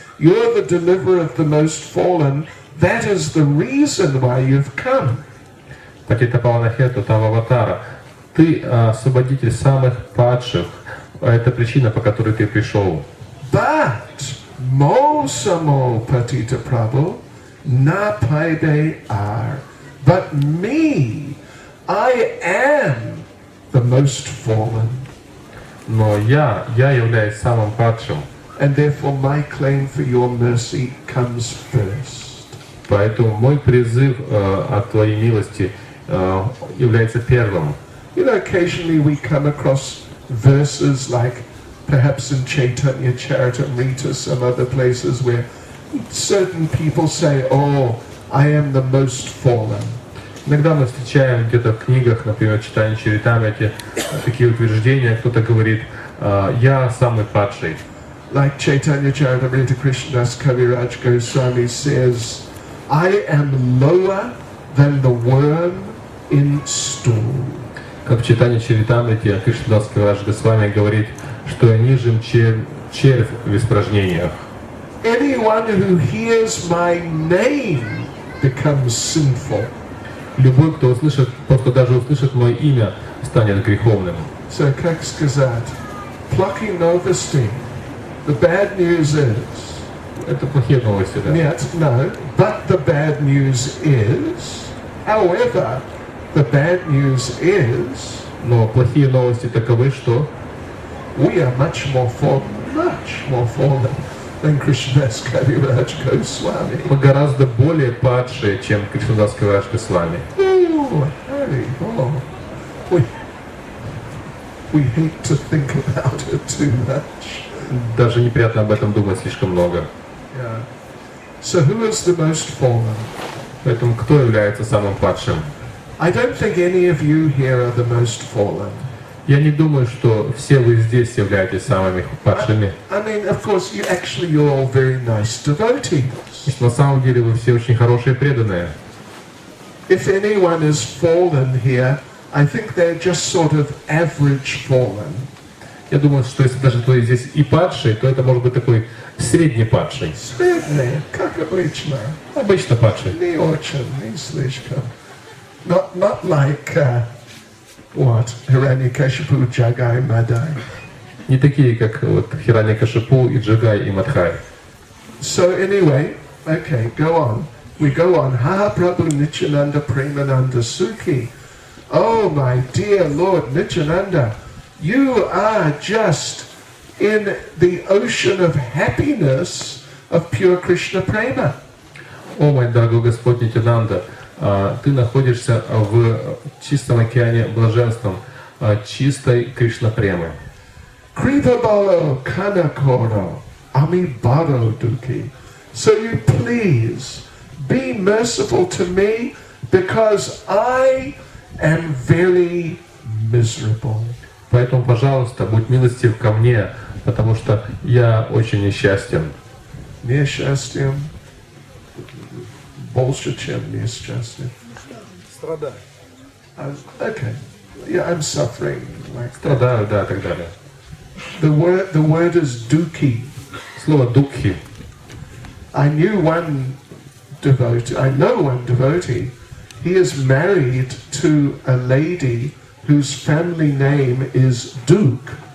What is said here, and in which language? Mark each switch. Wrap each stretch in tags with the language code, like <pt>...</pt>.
<en>You're the deliverer of the most fallen. That is the reason why you've come.</en> <bn>Патита павана хету тава аватара.</bn> <ru>Ты освободитель самых падших. Это причина, по которой ты пришел.</ru> <bn>But Mosamo patita prabhu na paide are.</bn> <en>But me, I am the most fallen.</en> <ru>Но я являюсь самым падшим.</ru> <en>And therefore my claim for your mercy comes first.</en> <ru>Поэтому мой призыв от Твоей милости является первым.</ru> <en>You know, occasionally we come across verses like perhaps in Chaitanya Charitamrita, some other places where certain people say, oh, I am the most fallen.</en> <ru>Иногда мы встречаем где-то в книгах, например, Чайтанья Чаритамрите, такие утверждения, кто-то говорит, я самый падший.</ru> <en>Like Chaitanya Charitamrita, Krishnadas Kaviraj Goswami says, I am lower than the worm in stool.</en> <ru>Как в Чайтанья Чаритамрите Кришнадас Кавирадж Госвами говорит, что я ниже, чем червь в испражнениях.</ru> <en>anyone who hears my name becomes sinful.</en> <ru>Любой, кто услышит, просто даже услышит мое имя, станет греховным. So, как сказать, плохие новости.</ru> <en>The bad news is.</en> <ru>Это плохие новости, да?</ru> <en>Нет, no. But the bad news is. However, the bad news is.</en> <ru>Но плохие новости таковы, что</ru> <en>We are much more fallen than Krishnadas Kaviraj Goswami.</en> <ru>мы гораздо более падшие, чем Кришнадас Кавирадж Госвами. Oh, Hari, oh.</ru> <en>We hate to think about it too much.</en> <ru>Даже неприятно об этом думать слишком много. Yeah.</ru> <en>So who is the most fallen?</en> <ru>Поэтому кто является самым падшим?</ru> <en>I don't think any of you here are the most fallen.</en> <ru>Я не думаю, что все вы здесь являетесь самыми падшими.</ru> <en>I mean, of course, you're all very nice devotees.</en> <ru>На самом деле вы все очень хорошие и преданные.</ru> <en>If anyone is fallen here, I think they're just sort of average fallen.</en> <ru>Я думаю, что если даже кто здесь и падший, то это может быть такой средний падший. Средний, как обычно. Обычно падший. Не очень, не слишком.</ru> <en>Not like what? Hiranyakashipu, Jagai, Madai.</en> <ru>Не такие, как вот Хираньякашипу и Джагай и Мадхай.</ru> <en>So anyway, okay, go on. We go on.</en> <bn>Ha Prabhu Nityananda Premananda Sukhi.</bn> <en>Oh my dear Lord Nityananda, you are just in the ocean of happiness of pure Krishna Prema.</en> <ru>О, мой дорогой Господь Нитянанда, ты находишься в чистом океане блаженства, чистой Кришна Премы.</ru> <bn>Kripa balo kana koro, ami baro duki.</bn> <en>So you please be merciful to me because I am very miserable.</en> <ru>Поэтому, пожалуйста, будь милостив ко мне, потому что я очень несчастен. Несчастьем, больше, чем несчастьем. Страдаю.</ru> <en>Okay, yeah, I'm suffering like that.</en> <ru>Страдаю, да, и так далее.</ru> <en>The word is duki.</en> <ru>Слово дукхи.</ru> <en>I know one devotee. He is married to a lady whose family name is Duke.</en>